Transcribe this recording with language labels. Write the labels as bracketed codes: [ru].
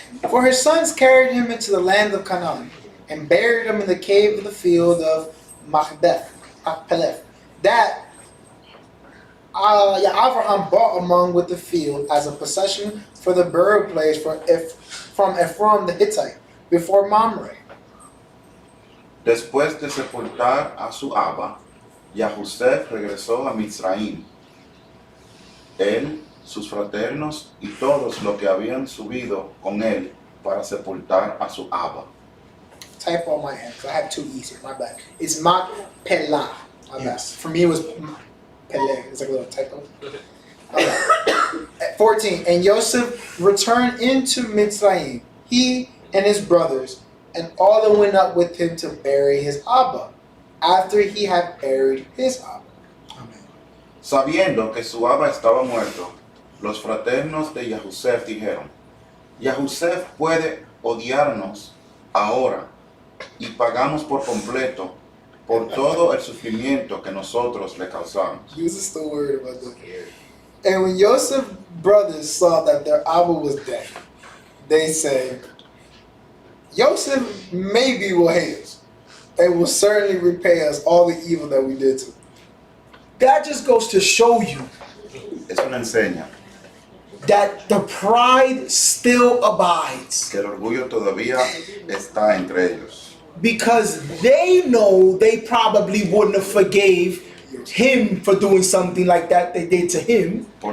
[en] For his sons carried him into the land of Canaan and buried him in the cave of the field of Machpelah, that Abraham bought among with the field as a possession for the burial place from Ephron the Hittite, before Mamre. [es] Después de sepultar a su Abba, Yahusef regresó a Mizraim. Él, sus fraternos y todos los que habían subido con él para sepultar a su Abba. [en] Type on my end, because I have two E's here, my bad. It's Machpelah. My bad. Yes. For me, it was Peleh. It's like a little typo. Okay. At 14, and Joseph returned into Mitzrayim, he and his brothers, and all that went up with him to bury his Abba, after he had buried his Abba. Amen. [es] Sabiendo que su Abba estaba muerto, los fraternos de Yahusef dijeron, Yahusef puede odiarnos ahora y pagamos por completo por todo el sufrimiento que nosotros le causamos. [en] Uses the word about the. And when Joseph's brothers saw that their Abba was dead, they said, Joseph maybe will hate us and will certainly repay us all the evil that we did to him. That just goes to show you [es] Eso nos enseña [en] that the pride still abides. [es] que el orgullo todavía está entre ellos. [en] Because they know they probably wouldn't have forgave him for doing something like that they did to him.